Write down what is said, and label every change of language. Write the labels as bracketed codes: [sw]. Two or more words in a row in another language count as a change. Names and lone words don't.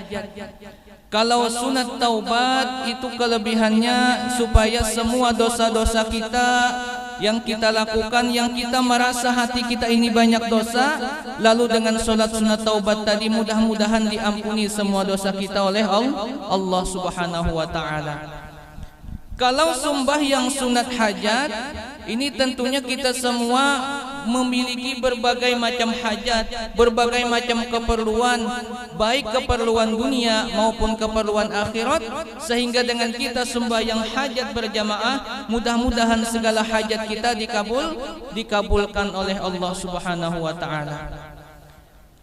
[id] Kalau sunat taubat itu kelebihannya supaya semua dosa-dosa kita yang kita lakukan, yang kita merasa hati kita ini banyak dosa, lalu dengan sholat sunat taubat tadi mudah-mudahan diampuni semua dosa kita oleh Allah [ar] Subhanahu wa ta'ala. [id] Kalau sembahyang sunat hajat, ini tentunya kita semua memiliki berbagai macam hajat, berbagai macam keperluan, baik keperluan dunia maupun keperluan akhirat, sehingga dengan kita sembahyang hajat berjamaah, mudah-mudahan segala hajat kita dikabulkan oleh Allah [ar] Subhanahu wa ta'ala.